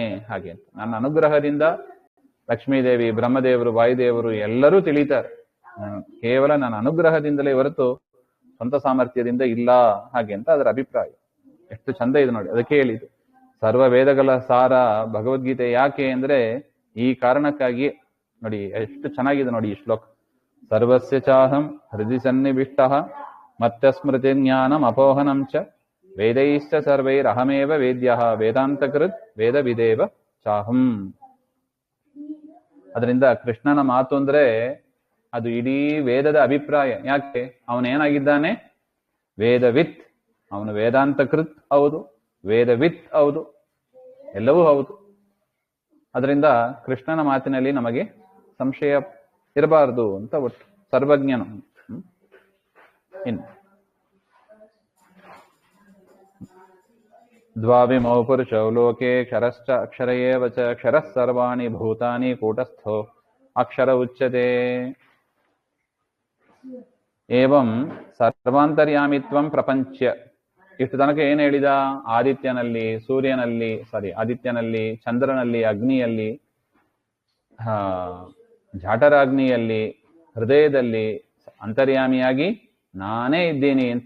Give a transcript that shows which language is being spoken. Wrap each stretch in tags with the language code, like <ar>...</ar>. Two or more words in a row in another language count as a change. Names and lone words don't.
<kn>ಹಾಗೆ ನನ್ನ ಅನುಗ್ರಹದಿಂದ ಲಕ್ಷ್ಮೀದೇವಿ, ಬ್ರಹ್ಮದೇವರು, ವಾಯುದೇವರು ಎಲ್ಲರೂ ತಿಳಿತಾರೆ. ಕೇವಲ ನನ್ನ ಅನುಗ್ರಹದಿಂದಲೇ ಹೊರತು ಸ್ವಂತ ಸಾಮರ್ಥ್ಯದಿಂದ ಇಲ್ಲ. ಹಾಗೆ ಅಂತ ಅದರ ಅಭಿಪ್ರಾಯ. ಎಷ್ಟು ಚಂದ ಇದೆ ನೋಡಿ. ಅದಕ್ಕೆ ಹೇಳಿದ್ದು ಸರ್ವ ವೇದಗಳ ಸಾರ ಭಗವದ್ಗೀತೆ. ಯಾಕೆ ಅಂದ್ರೆ ಈ ಕಾರಣಕ್ಕಾಗಿ. ನೋಡಿ ಎಷ್ಟು ಚೆನ್ನಾಗಿದೆ ನೋಡಿ ಈ ಶ್ಲೋಕ.</kn> <sa>ಸರ್ವಸ್ಯ ಚಾಹಂ ಹೃದಯ ಸನ್ನಿವಿಷ್ಟ ಮತ್ಯ ಸ್ಮೃತಿ ಜ್ಞಾನಂ ಅಪೋಹನಂ ಚ ವೇದೈಶ್ಚ ಸರ್ವೈರಹಮೇವ ವೇದ್ಯ ವೇದಾಂತಕೃತ್ ವೇದ ವಿದೇವ ಚಾಹಂ.</sa> <kn>ಅದರಿಂದ ಕೃಷ್ಣನ ಮಾತು ಅಂದ್ರೆ ಅದು ಇಡೀ ವೇದದ ಅಭಿಪ್ರಾಯ. ಯಾಕೆ? ಅವನೇನಾಗಿದ್ದಾನೆ? ವೇದವಿತ್. ಅವನು ವೇದಾಂತಕೃತ್ ಹೌದು, ವೇದವಿತ್ ಹೌದು, ಎಲ್ಲವೂ ಹೌದು. ಅದರಿಂದ ಕೃಷ್ಣನ ಮಾತಿನಲ್ಲಿ ನಮಗೆ ಸಂಶಯ ಇರಬಾರದು ಅಂತ ಒಟ್ಟು. ಸರ್ವಜ್ಞನು. ಇನ್ನು</kn> <sa>ದ್ವಾವಿಮೌ ಪುರುಷೌ ಲೋಕೆ ಕ್ಷರಶ್ಚ ಅಕ್ಷರ ಏವ ಚ ಕ್ಷರಃ ಸರ್ವಾಣಿ ಭೂತಾನಿ ಕೂಟಸ್ಥೋ ಅಕ್ಷರ ಉಚ್ಯತೆ. ಏವಂ ಸರ್ವಾಂತರ್ಯಾಮಿತ್ವಂ ಪ್ರಪಂಚ್ಯ.</sa> <kn>ಇಷ್ಟು ತನಕ ಏನ್ ಹೇಳಿದ? ಆದಿತ್ಯನಲ್ಲಿ, ಆದಿತ್ಯನಲ್ಲಿ, ಚಂದ್ರನಲ್ಲಿ, ಅಗ್ನಿಯಲ್ಲಿ, ಜಾಠರಾಗ್ನಿಯಲ್ಲಿ, ಹೃದಯದಲ್ಲಿ ಅಂತರ್ಯಾಮಿಯಾಗಿ ನಾನೇ ಇದ್ದೀನಿ ಅಂತ.</kn>